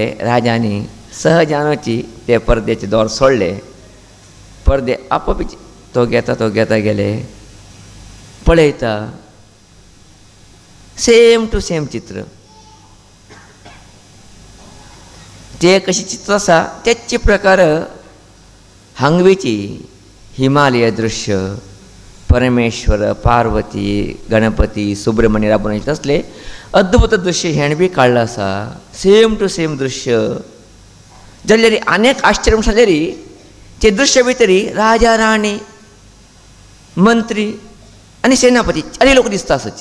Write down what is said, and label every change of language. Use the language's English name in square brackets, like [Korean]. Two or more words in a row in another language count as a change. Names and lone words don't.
[Konkani] राजानी सहजानूची ते परद्याचे दोर सोडले. परदे आपोआपच तो घेता गेले पळयता [English] same to same [Konkani] चित्र. ते कशें चित्र आसा तेच प्रकार हांगवेची हिमालय दृश्य परमेश्वर पार्वती गणपती सुब्रमण्य राबून तसले अद्भुत दृश्य हेण बी काडलां आसा [English] same to same [Konkani] दृश्य. जाल्यार अनेक आश्चर्य म्हण जाल्यार ते दृश्य भितरी राजा राणी मंत्री आनी सेनापती चारय लोक दिसता आसाचे.